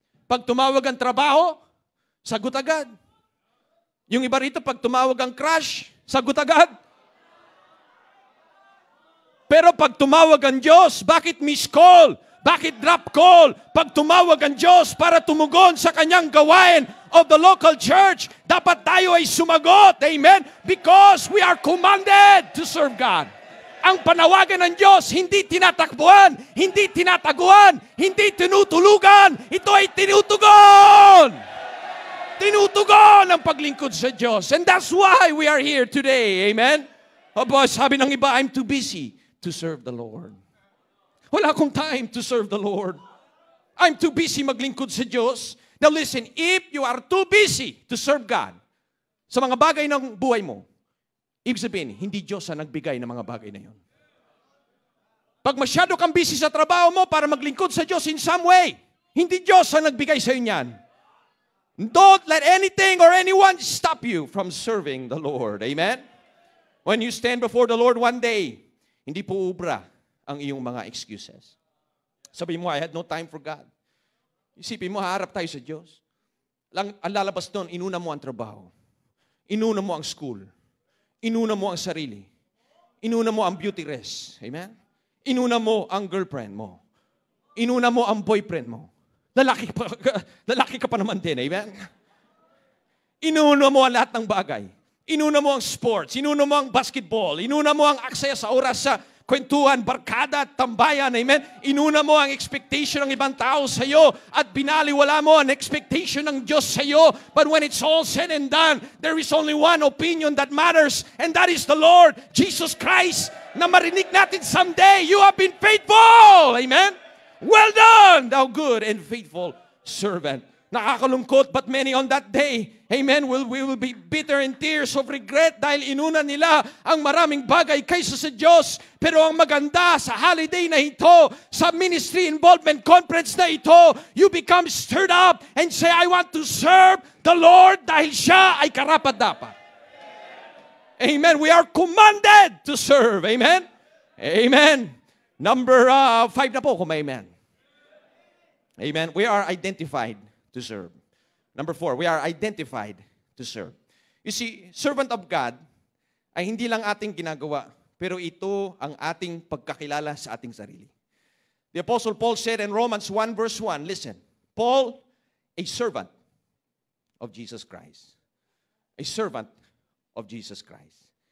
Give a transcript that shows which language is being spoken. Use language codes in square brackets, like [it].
[tl] Pag tumawag ang trabaho, sagot agad. Yung iba rito, pag tumawag ang crush, sagot agad. Pero pag tumawag ang Diyos, bakit miss call? Bakit drop call? Pag tumawag ang Diyos para tumugon sa kanyang gawain [en] of the local church, [tl] dapat tayo ay sumagot. Amen? [en] Because we are commanded to serve God. [tl] Ang panawagan ng Diyos, hindi tinatakbuhan, hindi tinataguan, hindi tinutulugan. Ito ay tinutugon. Tinutugon ang paglingkod sa Diyos. [en] And that's why we are here today. Amen? [tl] Aba, sabi ng iba, [en] I'm too busy to serve the Lord. [tl] Wala akong [en] time to serve the Lord. I'm too busy [tl] maglingkod sa Diyos. [en] Now listen, if you are too busy to serve God [tl] sa mga bagay ng buhay mo, ibig sabihin, hindi Diyos ang nagbigay ng mga bagay na yun. Pag masyado kang busy sa trabaho mo para maglingkod sa Diyos [en] in some way, [tl] hindi Diyos ang nagbigay sa inyo yan. [en] Don't let anything or anyone stop you from serving the Lord. Amen? When you stand before the Lord one day, [tl] hindi po ubra ang iyong mga excuses. Sabi mo, [en] I had no time for God. [tl] Isipin mo, haharap tayo sa Diyos. Ang lalabas doon, inuna mo ang trabaho. Inuna mo ang school. Inuna mo ang sarili. Inuna mo ang beauty rest. Amen? Inuna mo ang girlfriend mo. Inuna mo ang boyfriend mo. Lalaki ka pa naman din. Amen? Inuna mo ang lahat ng bagay. Inuna mo ang sports. Inuna mo ang basketball. Inuna mo ang aksaya sa oras sa kwentuhan, barkada, tambayan. Amen? Inuna mo ang expectation ng ibang tao sa iyo at binaliwala mo ang expectation ng Diyos sa iyo. [en] But when it's all said and done, there is only one opinion that matters, and that is the Lord Jesus Christ, [tl] na marinig natin [en] someday, you have been faithful. Amen? Well done, thou good and faithful servant. Nakakalungkot, but many on that day, amen, we will be bitter in tears of regret [tl] dahil inuna nila ang maraming bagay kaysa sa Diyos. Pero ang maganda sa holiday na ito, sa ministry involvement conference na ito, [en] you become stirred up and say, I want to serve the Lord [tl] dahil siya ay karapat-dapat. Amen. [en] We are commanded to serve. Amen. Amen. Number 5 na po kung may amen. Amen. We are identified to serve. Number 4, we are identified to serve. You see, servant of God [tl] ay hindi lang ating ginagawa, pero ito ang ating pagkakilala sa ating sarili. [en] The Apostle Paul said in Romans 1 verse 1, listen, Paul, a servant of Jesus Christ. A servant of Jesus Christ.